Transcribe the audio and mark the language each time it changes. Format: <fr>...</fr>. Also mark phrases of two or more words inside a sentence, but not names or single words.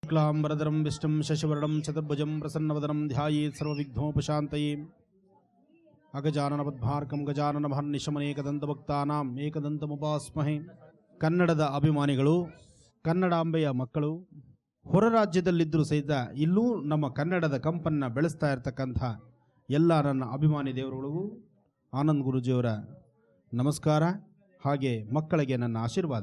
<sa>शुक्लांबरधरं विष्णुं शशिवर्णं चतुर्भुजं प्रसन्नवदनं ध्यायेत् सर्वविघ्नोपशान्तये अगजाननपद्मार्कं गजाननमहर्निशमनेकದಂತಭಕ್ತಾನಾಂ ಏಕದಂತಮುಪಾಸ್ಮಹೇ.</sa> <kn>ಕನ್ನಡದ ಅಭಿಮಾನಿಗಳು, ಕನ್ನಡಾಂಬೆಯ ಮಕ್ಕಳು ಹೊರ ರಾಜ್ಯದಲ್ಲಿದ್ದರೂ ಸಹಿತ ಇಲ್ಲೂ ನಮ್ಮ ಕನ್ನಡದ ಕಂಪನ್ನು ಬೆಳೆಸ್ತಾ ಇರತಕ್ಕಂಥ ಎಲ್ಲ ನನ್ನ ಅಭಿಮಾನಿ ದೇವರುಗಳಿಗೂ ಆನಂದ್ ಗುರೂಜಿಯವರ ನಮಸ್ಕಾರ, ಹಾಗೆ ಮಕ್ಕಳಿಗೆ ನನ್ನ ಆಶೀರ್ವಾದ.</kn>